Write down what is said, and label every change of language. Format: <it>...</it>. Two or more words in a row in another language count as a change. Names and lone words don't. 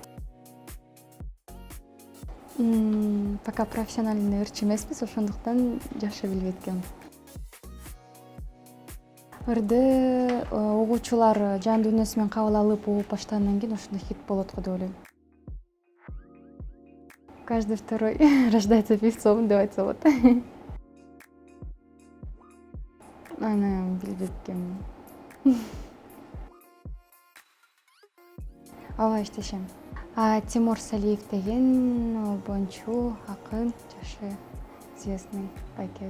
<ru>Пока профессиональный</ru> <ky>ырчы эмеспиз, ошондуктан жакшы билбейт экенмин. Ырды угуучулар жан дүйнөсү менен кабыл алып угуп баштагандан кийин ошондо хит болот го деп ойлойм.</ky> <ru>Каждый второй рождается певцом</ru> <ky>деп айтса болот. Аны билбейт экенмин. Ооба иштешем. Тимур Салиев деген обончу, акын, жакшы известный байкебиз.</ky>